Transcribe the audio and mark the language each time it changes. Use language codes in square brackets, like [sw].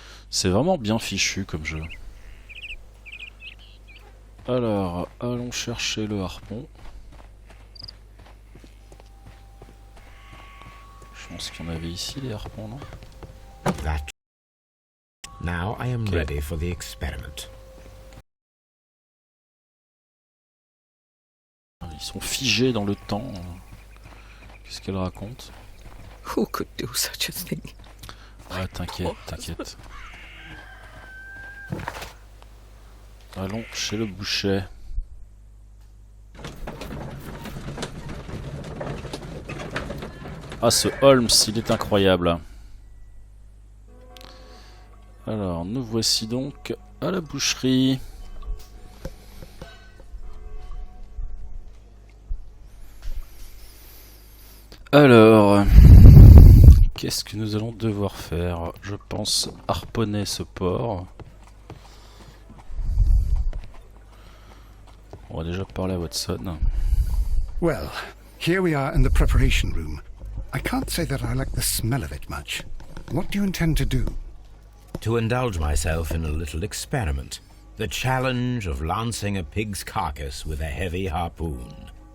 [fr] C'est vraiment bien fichu comme jeu. Alors, allons chercher le harpon. Je pense qu'il y en avait ici les harpons, non? [en] That. Now I am ready for the experiment. [fr] Ils sont figés dans le temps. Qu'est-ce qu'elle raconte? [en] Who could do such a thing? [fr] Ah, t'inquiète, t'inquiète. Allons chez le boucher. Ah, ce Holmes, il est incroyable. Alors, nous voici donc à la boucherie. Alors, qu'est-ce que nous allons devoir faire? Je pense harponner ce porc. On va déjà parler à Watson. [en] Well, here we are in the preparation room. I can't say that I like the smell of it much. What do you intend to do? To indulge myself in a little experiment. The challenge of lancing a pig's carcass with a heavy harpoon.